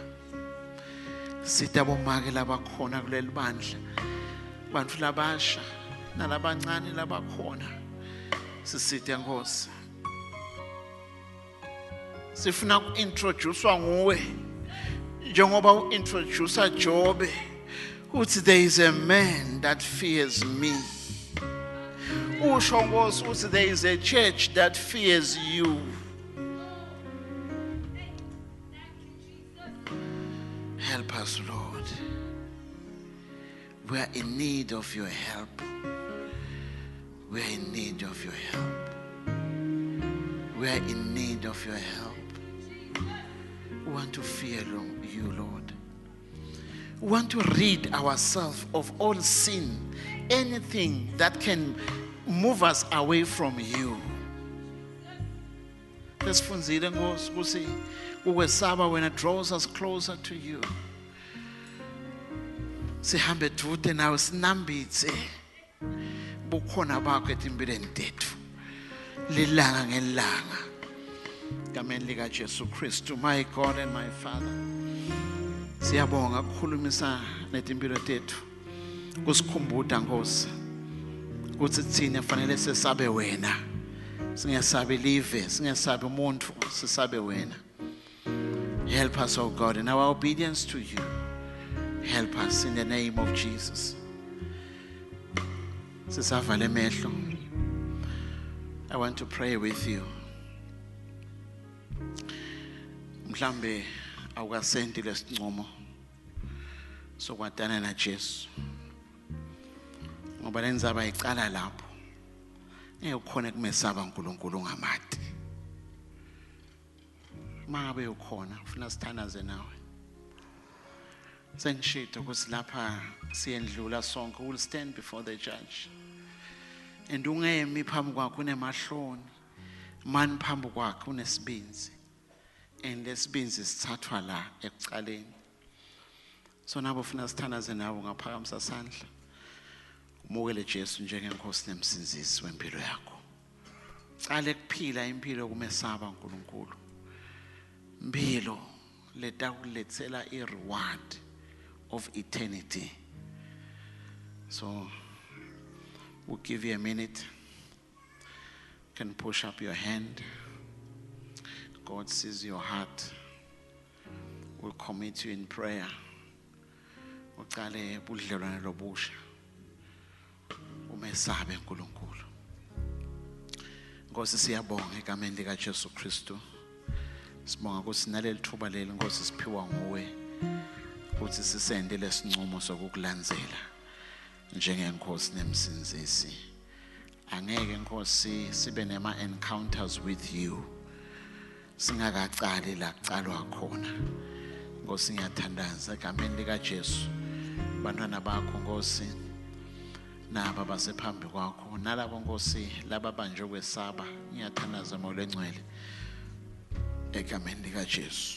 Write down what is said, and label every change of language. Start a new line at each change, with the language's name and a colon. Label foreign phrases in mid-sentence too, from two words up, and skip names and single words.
Swati: Sitha bomake labakhona kuleli bandla. Bantu labasha nalabancane labakhona. Sisithe Nkosi. Sifuna uintroducewa nguwe. Njengoba uintroducer Jobe.
English: Uthi there is a man that fears me. Usho Nkosi uthi there is a church that fears you. Help us, Lord. We are in need of your help. We are in need of your help. We are in need of your help. We want to fear you, Lord. We want to rid ourselves of all sin, anything that can move us away from you.
Swati: Lesifunzile Nkosi ukuthi ukwesaba
English: when it draws us closer to you.
Swati: Sihambe dude nawe sinambitse bukhona bakho etimpilweni tethu. Lilanga ngelanga. Egameni lika Jesu Kristu,
English: my God and my Father.
Swati: Siyabonga ukukhulumisa netimpilo tethu. Kusikhumbuda Nkosi. Ukuthi thina fanele sesabe wena. Singesabe live, singesabe umuntu, sisabe wena.
English: Help us, oh God, in our obedience to you. Help us in the name of Jesus.
Swati: Sisavale emehlo.
English: I want to pray with you.
Swati: Mhlambe awukasendi lesincomo sokwatana na Jesu. Ngoba lenzaba icala lapho. ukhona kumesaba uNkulunkulu ngamati. Mangabe ukhona ufuna sithanaze nawe. Sengishito ukuthi lapha siyendlula sonke,
English: will stand before the judge.
Swati: And ungemi phambi kwakho unemahloni, mani phambi kwakho unesibinzi. And lesibinzi sithathwa la ekucaleni. So nabo ufuna sithanaze nawe ngaphakamisa sandla. Umukele Jesu njengenkosi nemsinzisi wempilo yakho. Cale kuphila impilo kumesaba uNkulunkulu. Impilo letakulethela i-
English: reward of eternity. So we'll give you a minute. You can push up your hand. God sees your heart. We'll commit you in prayer.
Swati: Ucale budlelwane lobusha. Umesabe uNkulunkulu. Nkosi siyabonga egameni lika Jesu Kristu. Sibonga ukuthi naleli thuba leli Nkosi siphiwa nguwe ukuthi sisende lesincumo sokukulandzela njengenkosi nemsinzisi. Angeke Nkosi sibe nema
English: encounters with you
Swati: singakacali la kucalwa khona. Nkosi ngiyathandaza egameni lika Jesu. Bantwana bakho Nkosi naba basephambi kwakho nalabo Nkosi laba banjwe kwesaba ngiyathandaza Moya Ngcwele egameni lika Jesu.